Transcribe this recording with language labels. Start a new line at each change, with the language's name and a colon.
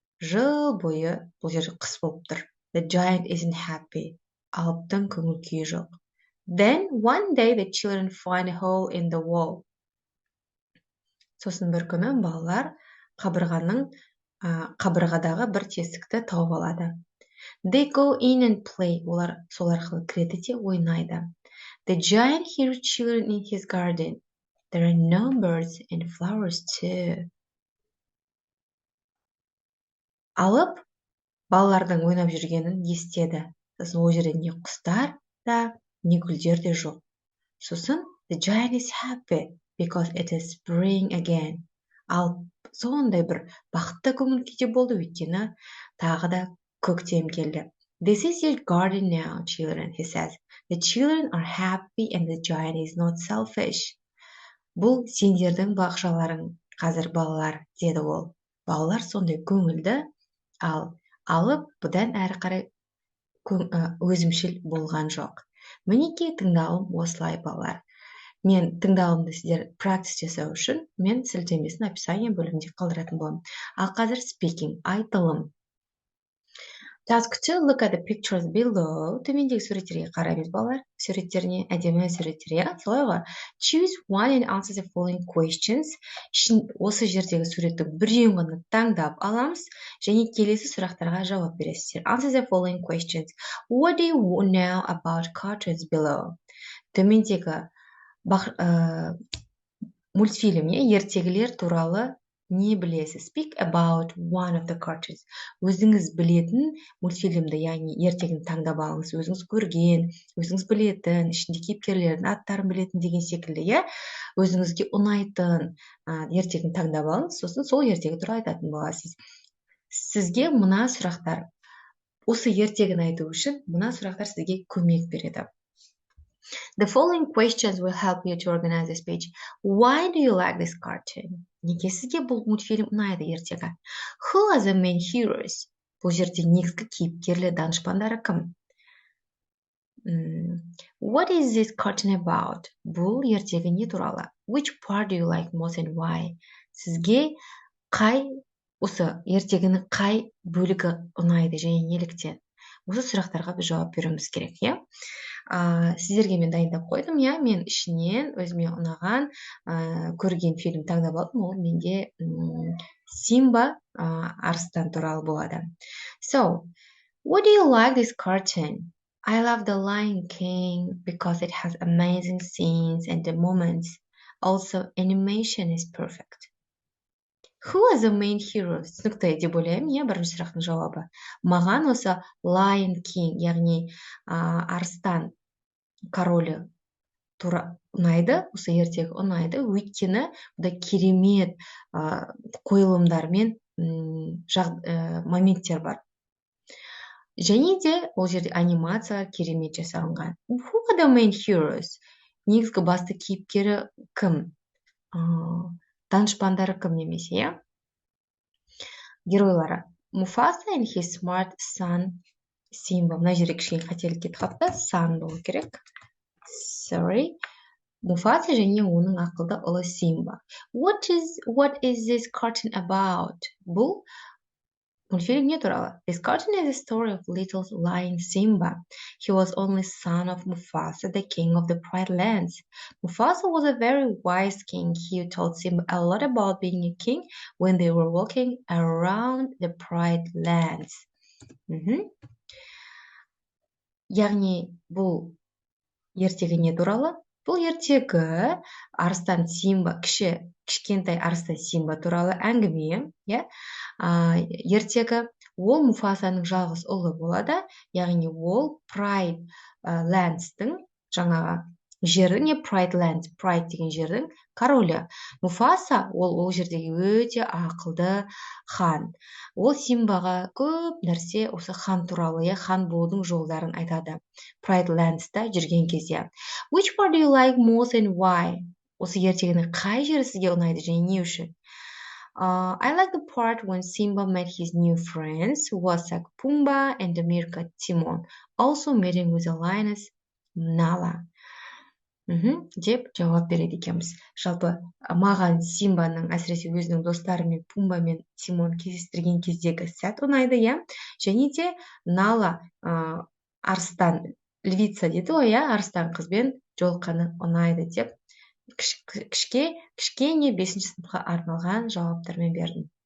Kazakh: Жыл бойы бұл жерде қыс болып тұр.
English: The giant isn't happy.
Kazakh: Алыптың көңіл күйі жоқ.
English: Then one day the children find a hole in the wall.
Kazakh: Сосын бір күні балалар қабырғадағы бір тесікті тауып алады.
English: They go in and play.
Kazakh: Олар сол арқылы кіреді де ойнайды.
English: The giant hears children in his garden. There are no birds and flowers too.
Kazakh: Алып балалардың ойнап жүргенін естеді. Сосын ол жерде не құстар да, не гүлдер де жоқ. Сосын
English: the giant is happy because it is spring again.
Kazakh: Ал сондай бір бақытты көңіл күйде болды, өйткені тағы да көктем келді.
English: This is your garden now, children, he says. The children are happy and the giant is not selfish.
Kazakh: Бұл сендердің бақшаларың, қазір балалар, деді ол. Балалар сондай көңілді, ал алып бұдан әрі қарай өзімшіл болған жоқ. Мінекей тыңдалым осылай балалар. Мен тыңдалымды сіздер практис жасау үшін мен сілтемесін описание бөлімінде қалдыратын боламын. Ал қазір speaking, айтылым.
English: Task 2, look at the pictures below.
Kazakh: Төмендегі суреттерге қараймыз балалар. Суреттеріне әдемі суреттер, солай ғой.
English: Choose one and answer the following questions.
Kazakh: Осы жердегі суреттің біреуін ғана таңдап аламыз және келесі сұрақтарға жауап бересіздер.
English: Answer the following questions. What do you know about cartoons below?
Kazakh: Төмендегі мультфильмне ертегілер туралы не білесіз? Speak about one of the cartoons. Өзіңіз білетін мультфильмді, яғни ертегіні таңдап алыңыз. Өзіңіз көрген, өзіңіз білетін, ішінде кейіпкерлердің аттарын білетін деген секілді, өзіңізге ұнайтын ертегіні таңдап алыңыз, сосын сол ертегі туралы айтатын боласыз. Сізге мына сұрақтар, осы ертегіні айту үшін мына сұрақтар сізге көмек береді.
English: The following questions will help you to organize this page. Why do you like this cartoon?
Kazakh: Неге сізге бұл мультфильм ұнайды ертегі?
English: Who are the main heroes?
Kazakh: Бұл жерде негізгі кейіпкерлі данышпандары кім?
English: What is this cartoon about?
Kazakh: Бұл ертегі не туралы?
English: Which part do you like most and why?
Kazakh: Сізге осы ертегінің қай бөлігі ұнайды және неліктен? Осы сұрақтарға біз жауап беруіміз керек, Сіздерге мен дайындап қойдым, мен ішінен өзіме ұнаған көрген фильм таңдап алдым, ол менде Симба арыстан туралы болады.
English: So, what do you like this cartoon? I love The Lion King because it has amazing scenes and the moments. Also, animation is perfect. Who is the main hero?
Kazakh: Түсінікті деп ойлаймын, иә, бірінші сұрақтың жауабы. Маған осы Lion King, яғни арыстан королі тура ұнайды, осы ертегі ұнайды, өйткені бұда керемет қойылымдар мен моменттер бар. Және де ол жерде анимация керемет жасалынған.
English: Who are the main heroes?
Kazakh: Негізгі басты кейіпкері кім? Данышпандары кім немесе, иә? Геройлары.
English: Mufasa and his smart son Simba.
Kazakh: Мына жерде кішкене қателік кетіп қалыпты. Son болу керек.
English: Sorry.
Kazakh: Mufasa және оның ақылды ұлы Simba.
English: What is this cartoon about?
Kazakh: Бұл мультфильм не туралы.
English: This cartoon is the story of little lion Simba. He was only son of Mufasa, the king of the Pride Lands. Mufasa was a very wise king. He taught Simba a lot about being a king when they were walking around the Pride Lands.
Kazakh: Яғни бұл ертегі не туралы? Бұл ертегі арыстан Симба, кішкентай арыстан Симба туралы әңгіме, иә? Ертегі ол Муфасаның жалғыз ұлы болады, яғни ол Pride Lands'тың жаңағы жердің, не Pride Lands, Pride деген жердің королі. Муфаса ол жердегі өте ақылды хан. Ол Симбаға көп нәрсе осы хан туралы, хан болудың жолдарын айтады. Pride Lands'та жүрген кезде.
English: Which part do you like most and why?
Kazakh: Осы ертегінің қай жері сізге ұнайды және не үшін?
English: I like the part when Simba met his new friends, Wasak Pumba and the Meerkat Timon, also meeting with the lioness Nala.
Kazakh: Деп жауап береді екенбіз. Жалпы маған Симбаның әсіресе өзінің достарымен Пумба мен Тимон кездестірген кездегі сәт ұнайды, иә? Және де Нала арыстан львица дейді ғой, иә, арыстан қызбен жолыққаны ұнайды деп кішкене 5-ші сыныпқа арналған жауаптармен бердім.